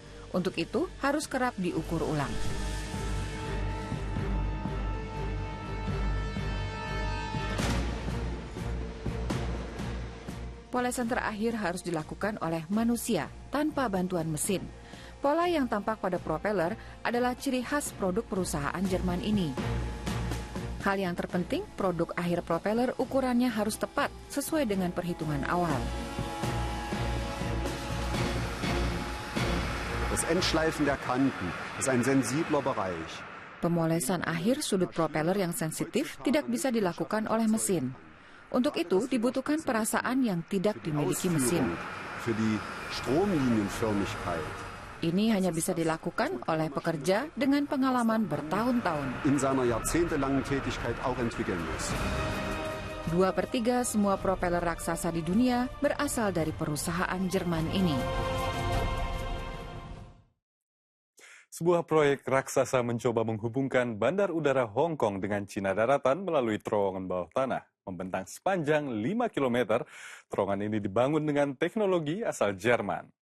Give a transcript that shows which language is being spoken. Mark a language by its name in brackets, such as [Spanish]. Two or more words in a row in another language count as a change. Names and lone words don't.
[Indonesian] Untuk itu, harus kerap diukur ulang. Polesan terakhir harus dilakukan oleh manusia tanpa bantuan mesin. Pola yang tampak pada propeller adalah ciri khas produk perusahaan Jerman ini. Hal yang terpenting, produk akhir propeller ukurannya harus tepat sesuai dengan perhitungan awal. [German] Das Endschleifen der Kanten ist ein sensibler Bereich. [Indonesian] Pemolesan akhir sudut propeller yang sensitif tidak bisa dilakukan oleh mesin. Untuk itu dibutuhkan perasaan yang tidak dimiliki mesin. [German] Für die Stromlinienförmigkeit [Indonesian] Ini hanya bisa dilakukan oleh pekerja dengan pengalaman bertahun-tahun. [German] In seiner jahrzehntelangen Tätigkeit auch entwickeln muss. [Indonesian] 2/3 semua propeller raksasa di dunia berasal dari perusahaan Jerman ini. Sebuah proyek raksasa mencoba menghubungkan Bandar Udara Hong Kong dengan Cina daratan melalui terowongan bawah tanah. Membentang sepanjang 5 km, terowongan ini dibangun dengan teknologi asal Jerman.